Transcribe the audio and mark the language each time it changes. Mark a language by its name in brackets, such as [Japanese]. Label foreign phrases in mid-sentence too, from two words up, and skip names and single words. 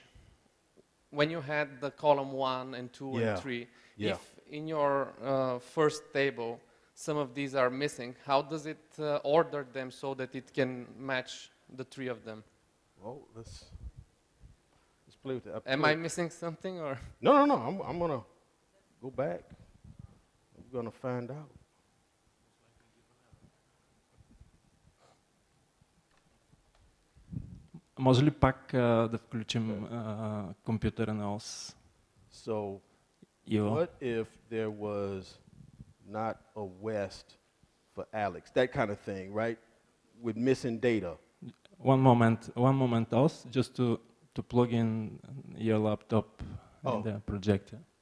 [English] When you had the column 1 and 2 and 3, if in your first table some of these are missing, how does it order them so that it can match the 3 of them? Well, let's play with that. Am I missing something or? No. I'm gonna go back. We're gonna find out. [Bulgarian] Може ли пак да включим компютъра на ОС? [English] So, what if there was not a West for Alex? That kind of thing, right? With missing data. One moment, OS, just to plug in your laptop in the projector.